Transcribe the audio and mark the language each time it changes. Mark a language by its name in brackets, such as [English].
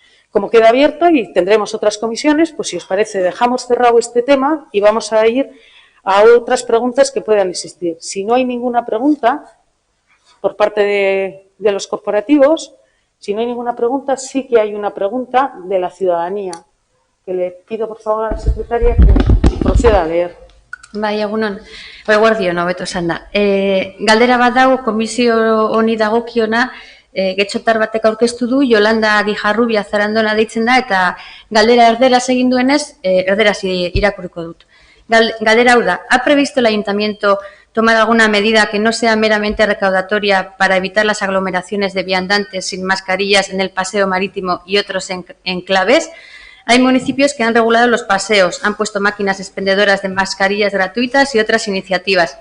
[Spanish] Como queda abierto y tendremos otras comisiones, pues si os parece dejamos cerrado este tema y vamos a ir a otras preguntas que puedan existir. Si no hay ninguna pregunta por parte de los corporativos, si no hay ninguna pregunta, sí que hay una pregunta de la ciudadanía, que le pido por favor a la secretaria que proceda a leer. [Basque] Bai, egunon. Eguerdion, hobeto esan da. Galdera bat dago, komisio honi dagokiona, getxotar batek aurkeztu du, Yolanda Guijarrubia Zarandona deitzen da, eta galdera erderaz egin duenez, erderaz irakurriko dut. Galdera hau da, [Spanish] ¿ha previsto el ayuntamiento tomar alguna medida que no sea meramente recaudatoria para evitar las aglomeraciones de viandantes sin mascarillas en el paseo marítimo y otros enclaves? Hay municipios que han regulado los paseos, han puesto máquinas expendedoras de mascarillas gratuitas y otras iniciativas.